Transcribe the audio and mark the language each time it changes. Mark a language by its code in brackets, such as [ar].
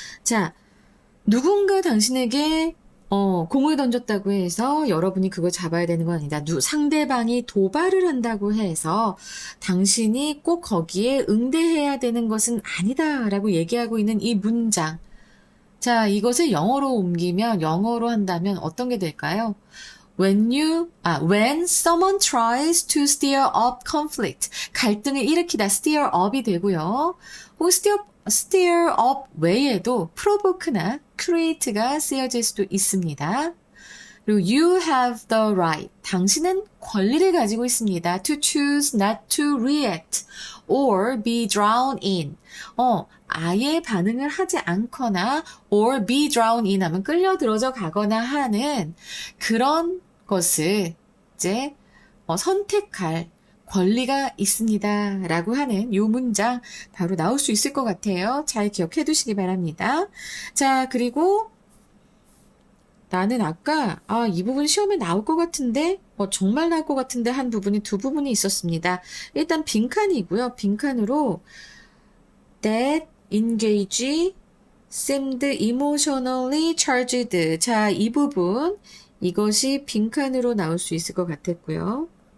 [ko] 자, 누군가 당신에게 공을 던졌다고 해서 여러분이 그걸 잡아야 되는 건 아니다. 상대방이 도발을 한다고 해서 당신이 꼭 거기에 응대해야 되는 것은 아니다라고 얘기하고 있는 이 문장. 자, 이것을 영어로 옮기면, 영어로 한다면 어떤 게 될까요? [en] When someone tries to stir up conflict. [ko] 갈등을 일으키다, stir up이 되고요. 혹은 stir up 외에도 provoke나 create가 쓰여질 수도 있습니다. 그리고 [en] you have the right. [ko] 당신은 권리를 가지고 있습니다. [en] To choose not to react or be drowned in. [ko] 아예 반응을 하지 않거나 [en] or be drowned in [ko] 하면 끌려들어져 가거나 하는 그런 것을 이제 선택할 권리가 있습니다. 라고 하는 요 문장 바로 나올 수 있을 것 같아요. 잘 기억해 두시기 바랍니다. 자, 그리고 나는 아까 이 부분 시험에 나올 것 같은데 정말 나올 것 같은데 한 부분이 두 부분이 있었습니다. 일단 빈칸이고요. 빈칸으로 [en] that engage seemed emotionally charged. [ko] 자, 이 부분 이것이 빈칸으로 나올 수 있을 것 같았고요.